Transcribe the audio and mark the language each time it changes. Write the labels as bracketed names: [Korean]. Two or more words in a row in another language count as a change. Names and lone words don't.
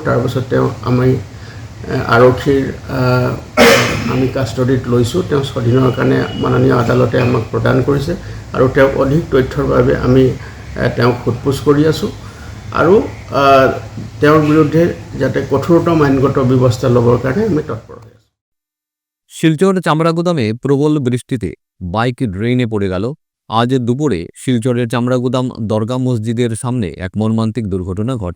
[Assamese] তাৰপিছত তেওঁ আমি আৰক্ষীৰ আমি কাষ্টডিত লৈছোঁ। তেওঁ 6 দিনৰ কাৰণে মাননীয় আদালতে আমাক প্ৰদান কৰিছে, আৰু তেওঁক অধিক তথ্যৰ বাবে আমি তেওঁক সোধপোছ কৰি আছোঁ, আৰু তেওঁৰ বিৰুদ্ধে যাতে কঠোৰতম আইনগত ব্যৱস্থা ল'বৰ কাৰণে আমি তৎপৰ হৈ আছোঁ। [Bangla] শিলচর চামড়াগুদামে প্রবল বৃষ্টিতে বাইক ড্রেনে পড়ে গেল। আজ দুপুরে শিলচরের চামড়াগুদাম দরগা মসজিদের সামনে এক মর্মান্তিক দুর্ঘটনা ঘটে।